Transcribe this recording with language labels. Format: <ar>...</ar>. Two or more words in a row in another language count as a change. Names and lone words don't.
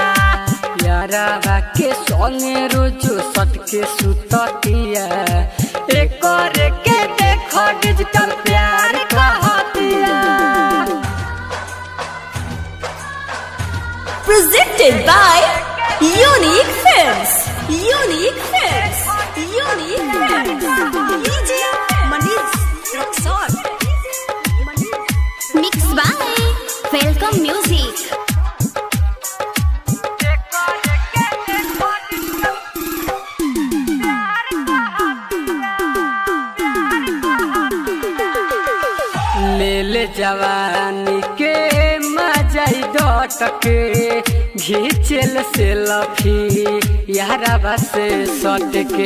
<bho>यारावा के संगे रोजो सट के सुततिया एक के देखो डिजिटल प्यार कहतिया।</bho> <en>Presented by Unique Films. Unique Films. Unique Films. DJ Manish Roxon. Mixed by Welcome Music.</en> <bho>ले ले जवानी के मजाई डटके घीचल सेल्फी यारावा से सट के।</bho>